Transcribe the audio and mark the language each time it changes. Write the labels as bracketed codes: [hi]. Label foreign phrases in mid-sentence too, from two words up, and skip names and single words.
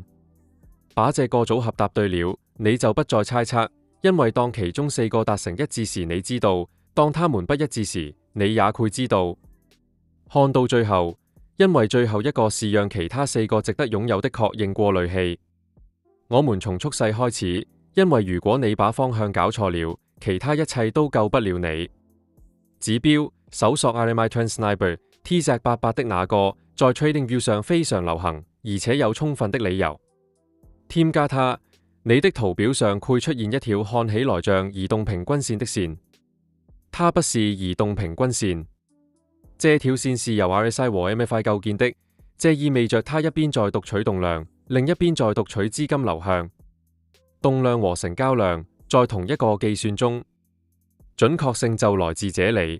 [zh] 把這個組合答對了，你就不再猜測，因為當其中4個達成一致時你知道，當他們不一致時，你也會知道。看到最後，因為最後一個是讓其他4個值得擁有的確認過濾器。我們從速勢開始，因為如果你把方向搞錯了，其他一切都救不了你。指標搜索 RMI Transniber TZ88 的那個，在 TradingView 上非常流行，而且有充分的理由。添加它，你的圖表上會出現一條看起來像移動平均線的線，它不是移動平均線。這條線是由 RSI 和 MFI 構建的，這意味着它一邊在讀取動量，另一邊在讀取資金流向。動量和成交量在同一個計算中，準確性就來自這裡。